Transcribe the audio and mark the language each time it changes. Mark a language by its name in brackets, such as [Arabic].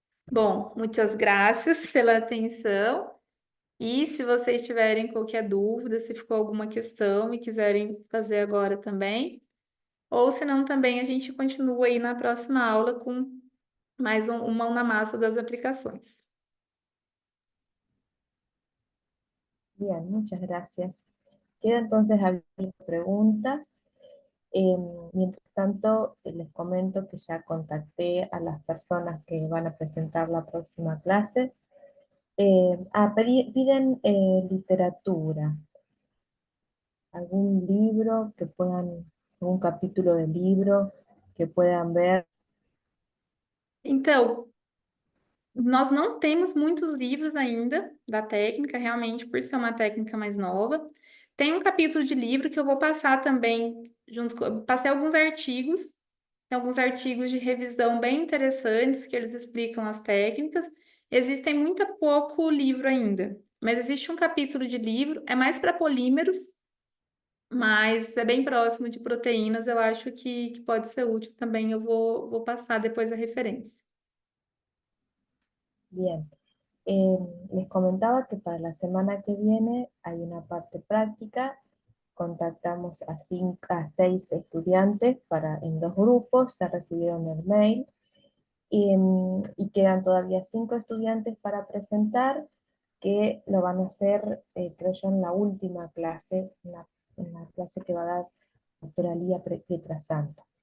[Portuguese] Bom, muitas graças pela atenção. E se vocês tiverem qualquer dúvida, se ficou alguma questão e quiserem fazer agora também, ou se não, também a gente continua aí na próxima aula com mais um mão na massa das aplicações. [Spanish] Bien, muchas gracias. Queda entonces abiertas preguntas. Mientras tanto, les comento que ya contacté a las personas que van a presentar la próxima clase. Piden literatura, algún libro que puedan, algún capítulo de libro que puedan ver. [Portuguese] Então, nós não temos muitos livros ainda da técnica, realmente, por ser uma técnica mais nova. Tem um capítulo de livro que eu vou passar também, passei alguns artigos de revisão bem interessantes que eles explicam as técnicas. Existem muito pouco livro ainda, mas existe um capítulo de livro, é mais para polímeros, mas é bem próximo de proteínas, eu acho que pode ser útil também. Eu vou passar depois a referência. [Spanish] Bien. Les comentaba que para la semana que viene hay una parte práctica. Contactamos a 6 estudiantes en 2 grupos, ya recibieron el mail. Y quedan todavía 5 estudiantes para presentar, que lo van a hacer, creo yo, en la última clase, en la clase que va a dar la doctora Lía Pietrasanta.